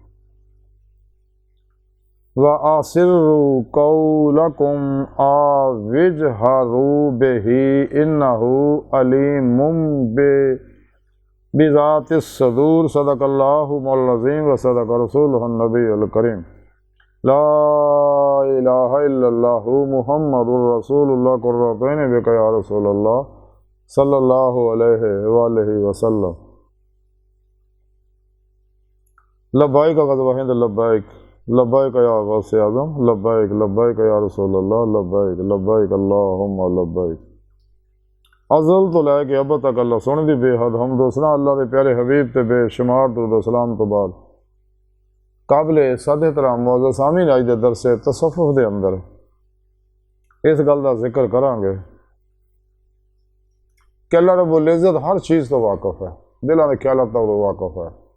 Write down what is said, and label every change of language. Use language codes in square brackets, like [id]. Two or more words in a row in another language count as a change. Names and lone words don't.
[ar] وأسروا قولكم أو اجهروا به إنه عليم بذات الصدور صدق الله مولانا العظيم وصدق رسوله النبي الكريم لا إله إلا الله محمد رسول الله قرة عيني بك يا رسول الله صلى الله عليه وسلم. لبيك غزوة هند لبيك لبيك يا غوث أعظم لبيك لبيك يا رسول الله لبيك لبيك اللهم لبيك. [pa] ازل توں لے کے اب تک اللہ سن دی بے حد حمد و ثنا اللہ کے پیارے حبیب تے بے شمار درود سلام توں بعد قابل صد احترام موجود سامعین اج دے درس تصوف دے اندر اس گل کا ذکر کراں گے کہ اللہ رب العزت ہر چیز توں واقف ہے، دلوں کے خیالات توں واقف ہے.